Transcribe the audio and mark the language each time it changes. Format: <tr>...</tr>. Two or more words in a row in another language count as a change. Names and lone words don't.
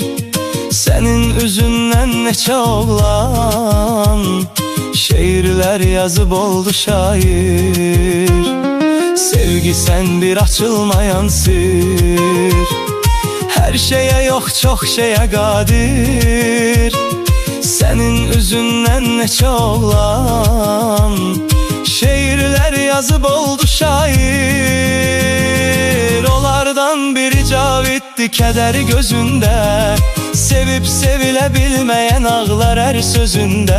<az>Senin üzündən neçə oğlan şeirler yazıb oldu şair.</az> <tr>Sevgi sen bir açılmayan sir, her şeye yok çok şeye qadir.</tr> <az>Senin üzündən neçə oğlan şeirler yazıp oldu şair. Onlardan biri Cavid'di, kədəri gözünde, sevip sevilə bilməyən ağlar hər sözünde.</az>